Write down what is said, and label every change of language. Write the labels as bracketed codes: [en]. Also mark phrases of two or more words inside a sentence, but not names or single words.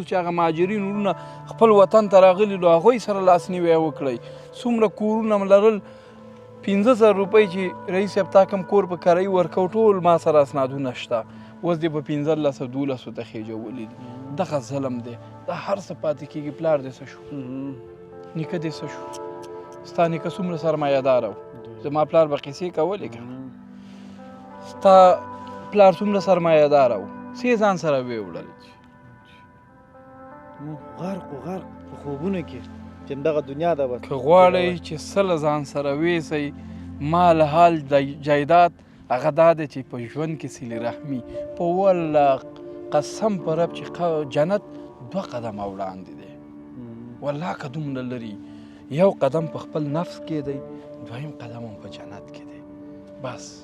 [ps] چې هغه مهاجرین وروڼه خپل وطن ته راغلي نو هغوی سره لاسنیوی وکړئ څومره کورونه لرل 15,000 روپۍ چې رئیس صاحب تا کوم کور په کرایي ورکو ټول ما سره اسنادونه شته اوس دې په 15,000 ته خېجولي دي دغه ظلم دی دا هر څه پاتې کېږي پلار دې څه شو نیکه دې څه شو ستا نیکه څومره سرمایه‌داره و زما پلار به قیسې کولې که ستا پلار څومره سرمایه‌داره و څه یې ځان سره ویې وړل غرق په خوبونو کې چې دغه دنیا ده بس که غواړئ چې څه له ځان سره ویسئ مال حال جایداد هغه دا دی چې په ژوند کې صلې رحمي په والله قسم په رب چې جنت 2 قدمه وړاندې دی والله که دومره لري یو قدم په خپل نفس کې دی دویم قدم هم په جنت کې دی بس